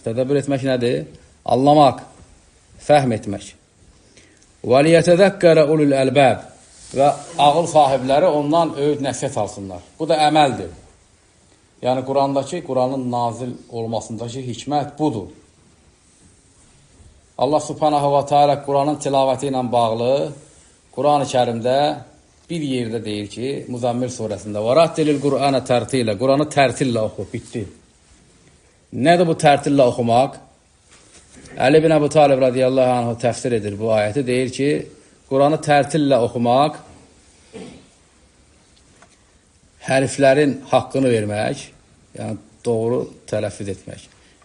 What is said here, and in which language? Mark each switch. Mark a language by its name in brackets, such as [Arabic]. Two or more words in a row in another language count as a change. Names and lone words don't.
[Azerbaijani] Tədəbbür etmək nədir? Anlamaq, fəhm etmək. [Arabic] وليتذكر أولو الألباب. [Azerbaijani] Və ağıl sahibləri ondan öyüd nəsihət alsınlar. Bu da əməldir. Yəni, Quranın nazil olmasındakı hikmət budur. Allah [Arabic] سبحانه وتعالى [Azerbaijani] Quranın tilavəti ilə bağlı Quran-ı Kərimdə bir yerdə deyir ki, Muzammil surəsində [Arabic] وَرَتِّلِ الْقُرْآنَ تَرْتِيلًا [Azerbaijani] Quranı tərtillə oxu, bitdi. Nədir bu tərtillə oxumaq? Əli ibn Əbu Talib [Arabic] رضي الله عنه [Azerbaijani] təfsir edir bu ayəti, deyir ki, Quranı tərtillə oxumaq, hərflərin haqqını vermək, yəni doğru tələffüz etmək.